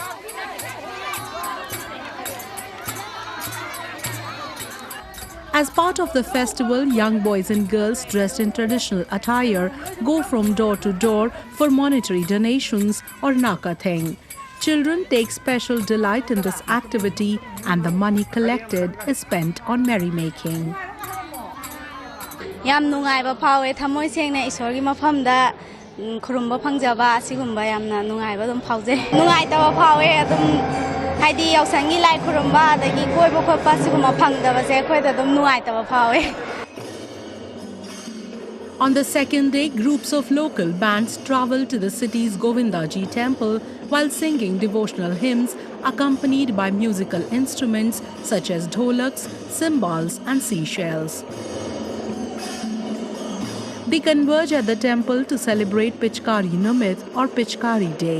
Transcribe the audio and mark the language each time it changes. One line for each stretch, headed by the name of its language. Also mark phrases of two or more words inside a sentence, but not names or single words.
English: As part of the festival, young boys and girls dressed in traditional attire go from door to door for monetary donations or nakatheng. Children take special delight in this activity, and the money collected is spent on merrymaking.
Manipuri: Yam nungaiba phawe thamoi sengna isor gi mafamda khurumba phangjaba asigumba yamna nungaiba dum phawje nungai tawa phawe adum haidi yausangi lai khurumba adagi koiba khoppa siguma phangdaba se khoida dum nungai tawa phawe.
English: On the second day, groups of local bands travel to the city's Govindaji temple while singing devotional hymns accompanied by musical instruments such as dholaks, cymbals and seashells. They converge at the temple to celebrate Pichkari Nimit or Pichkari Day.